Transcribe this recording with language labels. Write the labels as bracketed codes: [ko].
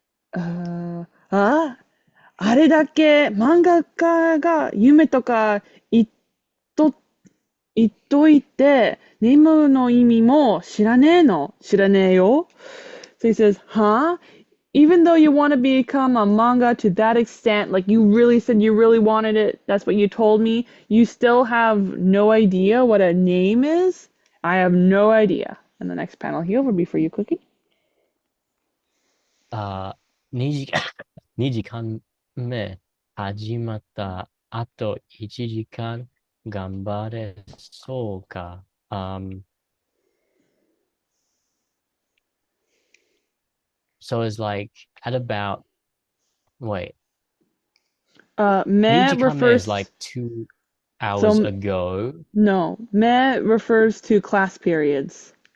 [ja] あ、あれだけ漫画家が夢とか言っと、言っといて、ネームの意味も知らねえの知らねえよ. [en] So he says, huh? Even though you want to become a manga to that extent, like you really said you really wanted it, that's what you told me, you still have no idea what a name is? I have no idea. And the next panel here will be for you, Cookie. [ja] 2時、2時間目始まったあと1時間頑張れそうか。 [en] So it's like at about, wait, Me 2時間目 is refers, like 2 hours so ago. no, me refers to class periods.